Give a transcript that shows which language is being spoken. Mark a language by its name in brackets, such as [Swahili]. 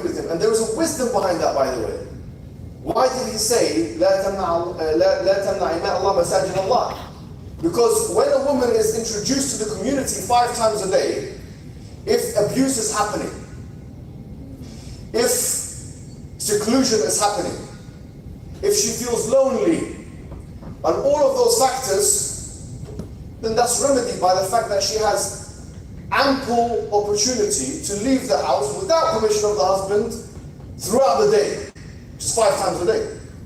[English] And there was a wisdom behind that, by the way. Why did he say, [Arabic] لا تمنع إماء الله مساجد الله? [English] Because when a woman is introduced to the community 5 times a day, if abuse is happening, if seclusion is happening, if she feels lonely, and all of those factors, then that's remedied by the fact that she has ample opportunity to leave the house without permission of the husband throughout the day, just 5 times a day.